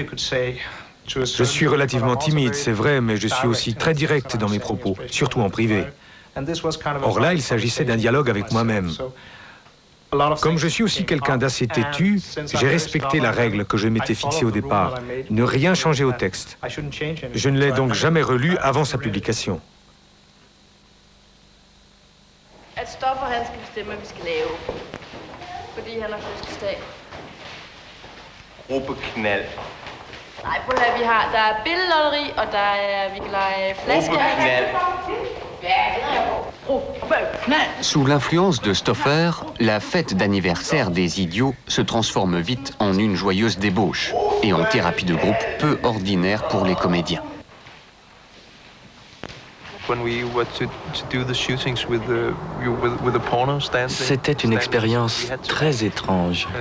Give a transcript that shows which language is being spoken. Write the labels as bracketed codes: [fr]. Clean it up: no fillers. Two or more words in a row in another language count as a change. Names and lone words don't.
[fr] Je suis relativement timide, c'est vrai, mais je suis aussi très direct dans mes propos, surtout en privé. Or là, il s'agissait d'un dialogue avec moi-même. Comme je suis aussi quelqu'un d'assez têtu, j'ai respecté la règle que je m'étais fixée au départ, ne rien changer au texte. Je ne l'ai donc jamais relu avant sa publication. [da] At Stoffer, han skal bestemme, hvad vi skal lave. Fordi han har fødselsdag. Gruppeknald. Nej, prøv at høre, der er billedlotteri, og vi kan lege flaske. Gruppeknald. Ja, det er jeg på. Gruppeknald. [fr] Sous l'influence de Stoffer, la fête d'anniversaire des idiots se transforme vite en une joyeuse débauche et en thérapie de groupe peu ordinaire pour les comédiens. C'était une expérience très étrange.